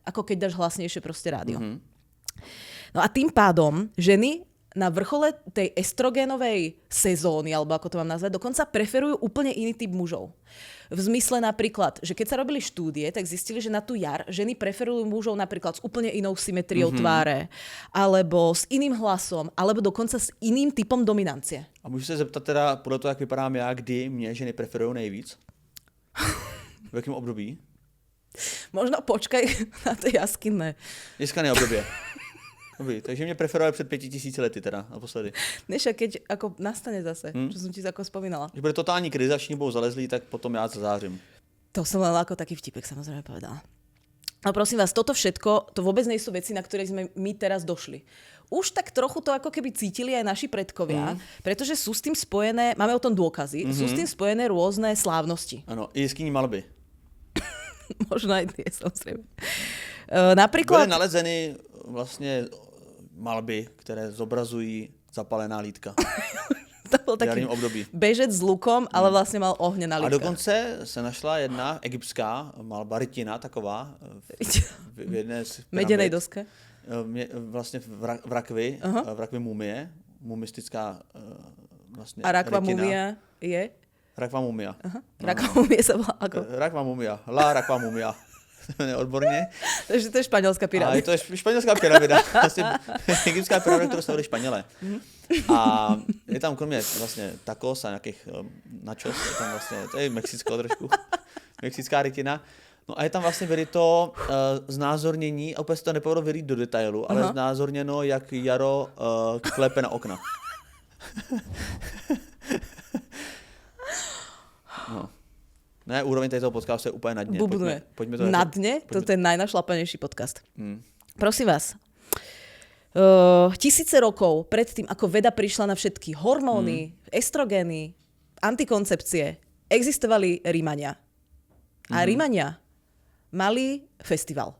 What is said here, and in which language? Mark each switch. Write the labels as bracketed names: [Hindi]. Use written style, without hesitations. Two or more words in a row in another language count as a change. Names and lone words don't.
[Slovak] Ako keď dáš hlasnejšie proste rádio. No a tým pádom ženy na vrchole tej estrogénovej sezóny, alebo ako to mám nazvať, dokonca preferujú úplne iný typ mužov. V zmysle napríklad, že keď sa robili štúdie, tak zistili, že na tú jar ženy preferujú mužov napríklad s úplne inou symetriou tváre, alebo s iným hlasom, alebo dokonca s iným typom dominancie. [Czech] A můžu se zeptat teda, podle toho, jak vypadám já, kdy mě ženy preferují nejvíc? V jakém období? [Slovak] Možno počkaj na to jaskinné. [Czech] Dneska obdobie. Dobrý, takže mě preferovali před 5000 lety teda, naposledy. [Slovak] Než keď ako nastane zase, čo som ti ako spomínala. [Czech] Když bude totální krize a všichni budou zalezlí, tak potom já zazářím. [Slovak] To som len ako taký vtipek samozrejme povedala. No prosím vás, toto všetko, to vôbec nie sú veci, na ktoré sme my teraz došli. Už tak trochu to ako keby cítili aj naši predkovia, pretože sú s tým spojené, máme o tom dôkazy, sú s tým spojené rôzne slávnosti. [Czech] Áno, i jeskyní malby. [Slovak] Možno aj tie, samozrejme. Napríklad... [Czech] Byly nalezeny vlastne malby, ktoré zobrazují zapalená lítka. [Slovak] To bol taký bežec s lukom, ale vlastne mal ohňa na lítkach. [Czech] A dokonce se našla jedna egyptská malba, rytina taková, v jedné z pyramid. [Slovak] Medenej doske. [Czech] Vlastně v rakvi mumie, mumistická vlastně a rakva rytina. [Slovak] mumia je? Rakva mumia. Rakva mumia sa volá ako? Rakva mumia, rakva mumia. [Czech] Odborně. Takže to je španělská pyramida. A to je španělská pyramida. Vlastně egyptská pyramida, kterou stavili Španělé. A je tam kromě vlastně tacos a nějakých nachos, je tam vlastně, to je Mexicko trošku, mexická rytina. No a je tam vlastně vyryto znázornění, a úplně se to nepovedlo vyrýt do detailu, ale znázorněno, jak jaro klepe na okna. No. Ne, úroveň toho podcastu je úplně na dně. Pojďme to na dně? [Slovak] Toto je najnašlapanejší podcast. Prosím vás. Tisíce rokov pred tým, ako veda prišla na všetky hormóny, estrogény, antikoncepcie, existovali Rímania. A Rímania mali festival.